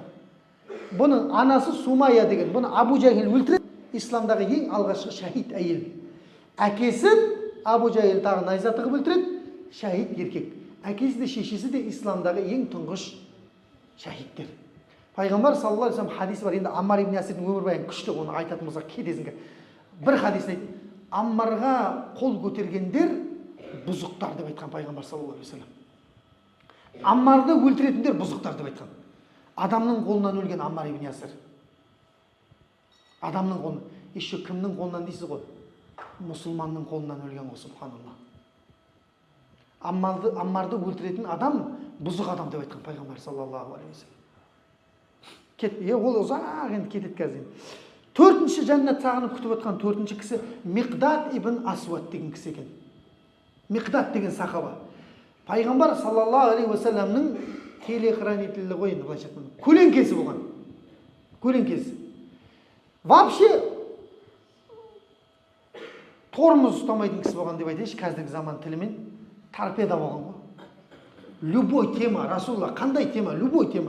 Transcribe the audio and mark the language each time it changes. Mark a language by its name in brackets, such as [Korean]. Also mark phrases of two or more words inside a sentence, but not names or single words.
[Kazakh] Бұның анасы Сумайя деген, бұны Абу Жахил өлтіреді. Исламдағы ең алғашқы шахид әйел. Әкесін Абу Жахил тағы найза тығып өлтіреді, шахид еркек. Әкесі де шешесі де исламдағы ең тұңғыш шахидтер. Пайғамбар [Arabic] صلى الله عليه وسلم [Kazakh] хадис бар. Енді Аммар ибн Ясирдің өмірбаяны күшті, оны айтатын болсақ кетесің. Бір хадис айтты. Аммарға қол көтергендер бұзықтар деп айтқан пайғамбар [Arabic] صلى الله عليه وسلم. [Kazakh] Аммарды өлтіретіндер бұзықтар деп айтқан. Адамның қолынан өлген Аммар ибн Ясир. Адамның қолынан. Еще кімнің қолынан дейсіз ғой? Мұсылманның қолынан өлген ғой, субханалла. Аммарды өлтіретін адам бұзық адам деп айтқан пайғамбар [Arabic] صلى الله عليه وسلم. [Kazakh] Ол ұзақ енді кетеді қазір. Төртінші жәннат сағынып күтіп отқан төртінші кісі Миқдат ибн Асуад деген кісі екен. Миқдат деген сахаба. Пайғамбар [Arabic] صلى الله عليه وسلم [Kazakh] телехранителі ғой, енді былайша айтқанда, көлеңкесі болған. Көлеңкесі. Вообще тормоз ұстамайтын кісі болған деп айтайыншы, қазіргі заман тілімен торпеда болған ғой. [Russian] Любой тема, [Kazakh] Расулла, қандай тема, [Russian] любой тема.